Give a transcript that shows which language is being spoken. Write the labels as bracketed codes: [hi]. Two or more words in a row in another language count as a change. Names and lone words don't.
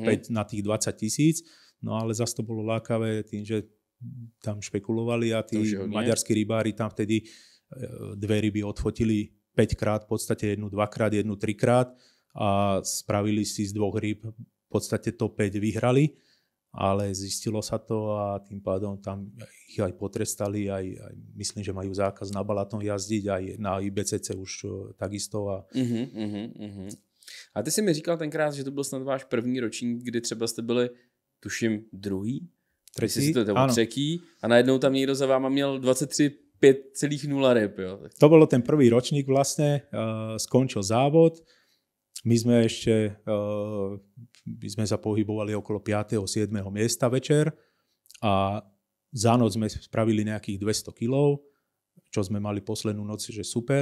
[sk] 5 na tých 20 000, no ale zase to bolo lákavé tým, že tam špekulovali a tí maďarskí rybári tam vtedy 2 ryby odfotili 5-krát, v podstate jednu 2-krát, jednu 3-krát a spravili si z 2 rýb, v podstate top 5 vyhrali, ale zistilo sa to a tým pádom tam ich aj potrestali, aj myslím, že majú zákaz na Balaton jazdiť, aj na IBCC už takisto. [cs] A ty si mi říkal tenkrát, že to byl snad váš první ročník, kdy třeba jste byli, tuším, druhý? Třetí a najednou tam někdo za váma měl 23,5,0 ryb. Jo. [sk] To bolo ten prvý ročník vlastne, skončil závod. My sme sa pohybovali okolo 5. 7. miesta večer a za noc sme spravili nejakých 200 kg, čo sme mali poslednú noc, že super.